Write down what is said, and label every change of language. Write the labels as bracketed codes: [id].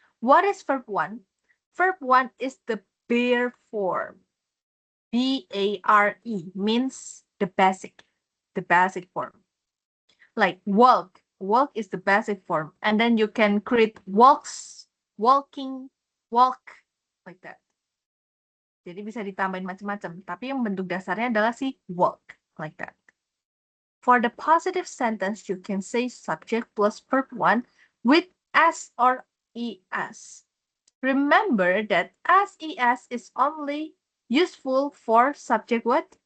[en] What is verb 1? Verb 1 is the bare form. B-A-R-E means the basic form. Like walk. Walk is the basic form. And then you can create walks, walking, walk, like that. [id] Jadi bisa ditambahin macam-macam. Tapi yang bentuk dasarnya adalah si walk, [en] like that. For the positive sentence, you can say subject plus verb 1 with S or ES. Remember that SES is only useful for subject what?